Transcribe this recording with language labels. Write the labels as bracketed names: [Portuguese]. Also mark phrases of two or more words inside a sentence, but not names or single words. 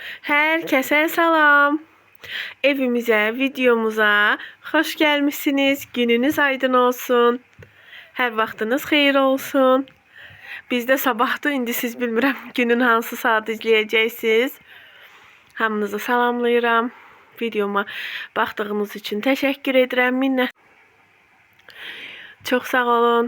[Turkish] Herkese salam. Evimize, videomuza hoş gelmişsiniz. [Azerbaijani] Gününüz aydın olsun. Her vaxtınız xeyir olsun. Bizdə sabahdır, indi siz bilmirəm günün hansı saat izləyəcəksiniz. Hamınızı salamlayıram. Videoma baxdığınız üçün təşəkkür edirəm. Minnət. Çox sağ olun.